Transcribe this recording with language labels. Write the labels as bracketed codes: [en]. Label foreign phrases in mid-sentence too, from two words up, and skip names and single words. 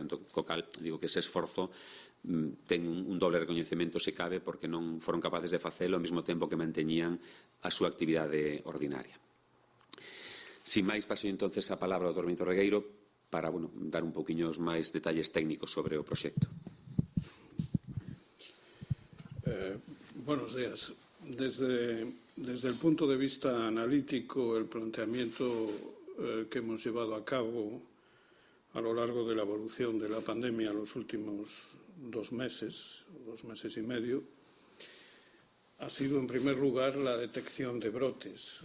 [gl] Entón, co cal, digo que ese esforzo ten un doble recoñecemento se cabe porque non foron capaces de facelo ao mesmo tempo que manteñían a súa actividade ordinaria. Sin máis, paso entonces a palabra ao Dr. Benito Regueiro para dar un poquinho máis detalles técnicos sobre o proxecto. [es] Buenos días. Desde el punto de vista analítico, el planteamiento que hemos llevado a cabo a lo largo de la evolución de la pandemia en los últimos 2 meses y medio, ha sido en primer lugar la detección de brotes.